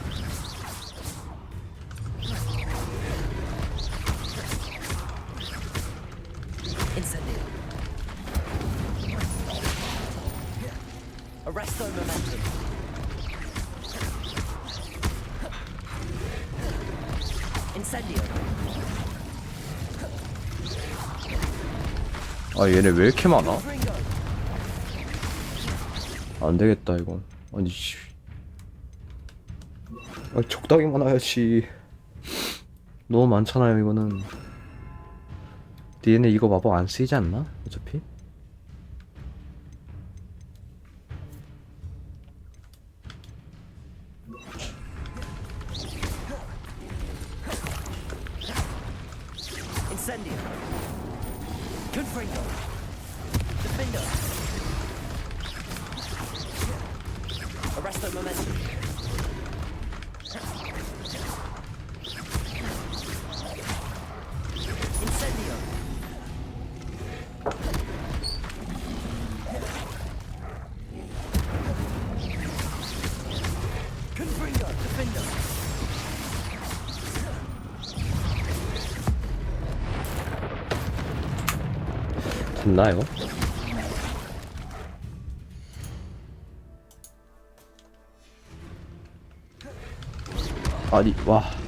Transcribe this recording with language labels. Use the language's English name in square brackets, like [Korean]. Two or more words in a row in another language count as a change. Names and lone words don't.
[Korean] Incendio. Arresto momentum. Incendio. 아, 얘네 왜 이렇게 많아? Confringo. 안 되겠다, 이건. 아니, 씨. 아, 적당히 많아야지. 너무 많잖아요, 이거는. 얘네 이거 마법 안 쓰이지 않나? 어차피? Incendio. Confringo. Defender. Arresto momentum. Incendio. Confringo. Defender. 됐나, 이거? 아니, 와.